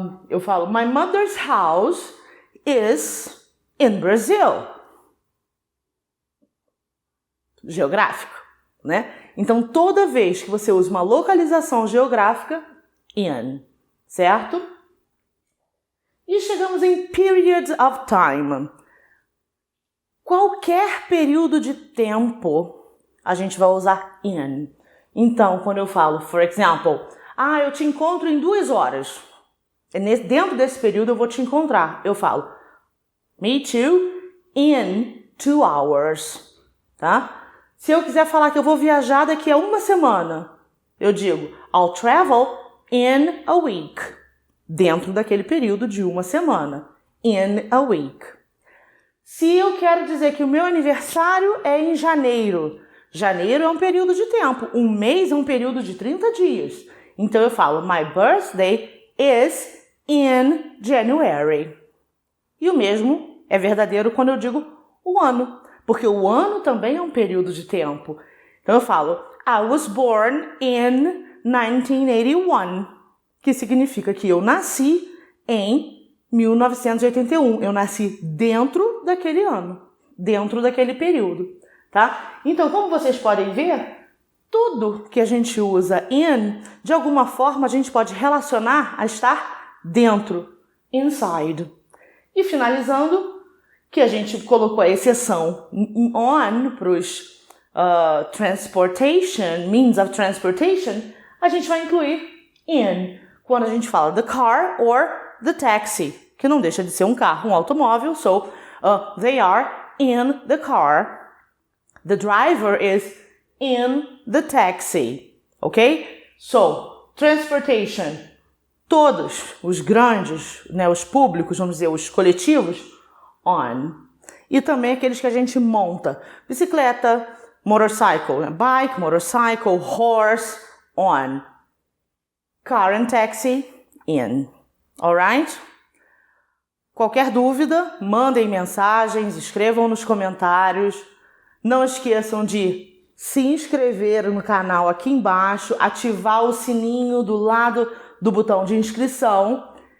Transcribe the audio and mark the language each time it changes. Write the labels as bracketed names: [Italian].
[Portuguese] Eu falo, [English] my mother's house is in Brazil. [Portuguese] Geográfico, né? Então, toda vez que você usa uma localização geográfica, in, certo? E chegamos em [English] periods of time. [Portuguese] Qualquer período de tempo, a gente vai usar in. Então, quando eu falo, [English] for example, [Portuguese] eu te encontro em 2 horas. Dentro desse período eu vou te encontrar. Eu falo, [English] me too, in 2 hours. [Portuguese] Tá? Se eu quiser falar que eu vou viajar daqui a 1 semana, eu digo, [English] I'll travel in a week. [Portuguese] Dentro daquele período de 1 semana. [English] In a week. [Portuguese] Se eu quero dizer que o meu aniversário é em janeiro, janeiro é um período de tempo, um mês é um período de 30 dias. Então eu falo, [English] my birthday is in January. [Portuguese] E o mesmo é verdadeiro quando eu digo o ano, porque o ano também é um período de tempo. Então eu falo, [English] I was born in 1981, [Portuguese] que significa que eu nasci em 1981. Eu nasci dentro daquele ano, dentro daquele período, tá? Então, como vocês podem ver, tudo que a gente usa in, de alguma forma a gente pode relacionar a estar dentro, inside. E finalizando, que a gente colocou a exceção on para os transportation, [English] means of transportation, [Portuguese] a gente vai incluir in, quando a gente fala [English] the car or the taxi, [Portuguese] que não deixa de ser um carro, um automóvel. [English] So, they are in the car. The driver is in the taxi. Okay? So, transportation, [Portuguese] Todos os grandes, né, os públicos, vamos dizer, os coletivos, on. E também aqueles que a gente monta. Bicicleta, motorcycle, né? [English] Bike, motorcycle, horse, on. Car and taxi, in. Alright? [Portuguese] Qualquer dúvida, mandem mensagens, escrevam nos comentários. Não esqueçam de se inscrever no canal aqui embaixo, ativar o sininho do lado do botão de inscrição.